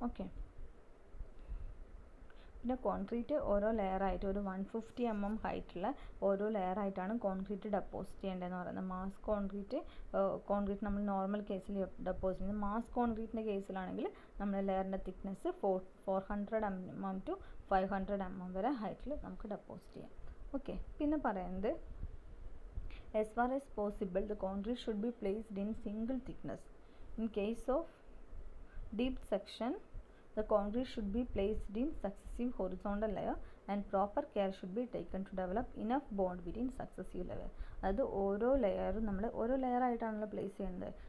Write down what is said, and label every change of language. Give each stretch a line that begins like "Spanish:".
Malayalam: Okay, പിന്നെ concrete ഓരോ ലെയറായിട്ട് ഒരു 150 mm ഹൈറ്റുള്ള ഓരോ ലെയറായിട്ടാണ് കോൺക്രീറ്റ് ഡെപ്പോസിറ്റ് ചെയ്യേണ്ടതെന്ന് പറയുന്നത്. മാസ് കോൺക്രീറ്റ് നമ്മൾ നോർമൽ കേസിൽ ഡെപ്പോസിറ്റ് ചെയ്യുന്നത്. മാസ് കോൺക്രീറ്റിൻ്റെ കേസിലാണെങ്കിൽ നമ്മൾ ലെയറിൻ്റെ തിക്നെസ് 400 mm to 500 mm വരെ ഹൈറ്റിൽ നമുക്ക് ഡെപ്പോസിറ്റ് ചെയ്യാം. ഓക്കെ, പിന്നെ പറയുന്നത്
English: as far as possible the concrete should be placed in single thickness. In case of deep section the concrete should be placed in successive horizontal layer and proper care should be taken to develop enough bond between successive layer.
Malayalam: അതായത് ഓരോ ലെയറും നമ്മൾ ഓരോ layer ആയിട്ടാണല്ലോ place ചെയ്യുന്നത്.